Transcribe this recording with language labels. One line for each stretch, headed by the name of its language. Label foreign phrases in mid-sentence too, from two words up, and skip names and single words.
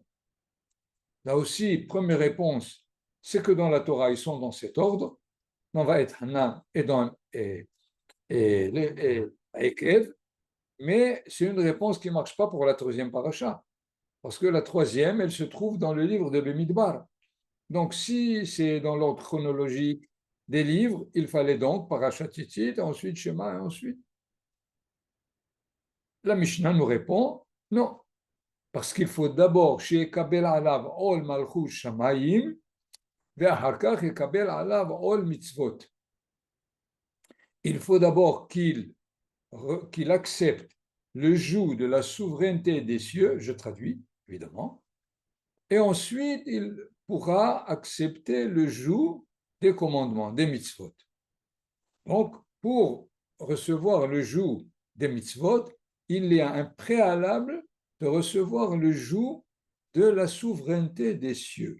French: Là aussi, première réponse, c'est que dans la Torah, ils sont dans cet ordre, dans Vaet Hanan et dans Ekev, mais c'est une réponse qui ne marche pas pour la troisième paracha, parce que la troisième, elle se trouve dans le livre de Bemidbar. Donc, si c'est dans l'ordre chronologique des livres, il fallait donc
Hebrew: פרשת ציצית,
French: ensuite Shema et ensuite. La Mishnah nous répond non, parce qu'il faut d'abord chez
Hebrew: קבל עליו עול מלכות שמים, ואחר כך קבל עליו עול מצוות.
French: Il faut d'abord qu'il accepte le joug de la souveraineté des cieux, je traduis évidemment, et ensuite il pourra accepter le joug des commandements, des mitzvot. Donc, pour recevoir le joug des mitzvot, il y a un préalable de recevoir le joug de la souveraineté des cieux.